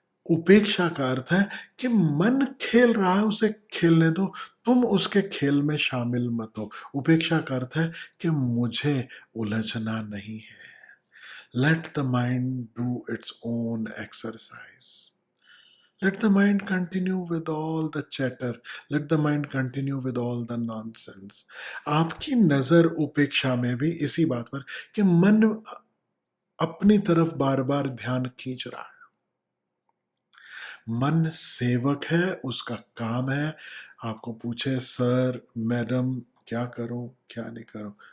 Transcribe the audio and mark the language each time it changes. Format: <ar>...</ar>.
<hi>उपेक्षा का अर्थ है कि मन खेल रहा है, उसे खेलने दो, तुम उसके खेल में शामिल मत हो. उपेक्षा का अर्थ है कि मुझे उलझना नहीं है.</hi> <en>Let the mind do its own exercise. Let the mind continue with all the chatter. Let the mind continue with all the nonsense.</en> <hi>आपकी नजर उपेक्षा में भी इसी बात पर कि मन अपनी तरफ बार बार ध्यान खींच रहा है. मन सेवक है, उसका काम है आपको पूछे सर मैडम क्या करूं क्या नहीं करूं.</hi>